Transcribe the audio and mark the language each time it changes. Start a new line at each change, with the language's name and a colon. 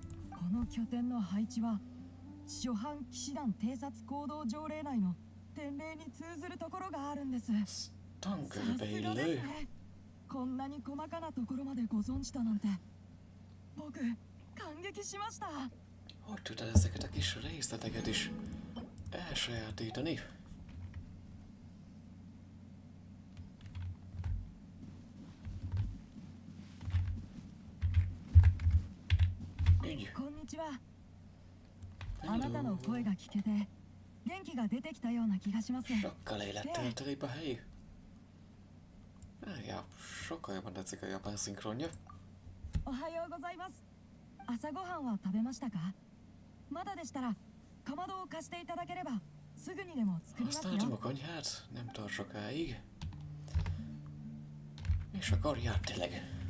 Japanese: この拠点の配置は初版騎士団偵察行動条例内の典例に通ずるところがあるんです。さすがですね。こんなに細かなところまでご存知だなんて僕感激しました。
Hungarian: Hogy tudod ezeket a kis részleteket is elsajátítani? Így.
Japanese: こんにちは。あなたの声が聞けて元気が出てきたような気がします。
Hungarian: Sokkal élettel telibb a hely. Ja, sokkal jobban tetszik a japán szinkronja.
Japanese: おはようございます。朝ごはんは食べましたか？まだでしたらかまどを貸していただければすぐにでも作りますよ。
Hungarian: Használtam a konyhát, nem tart sokáig. És akkor jár tényleg.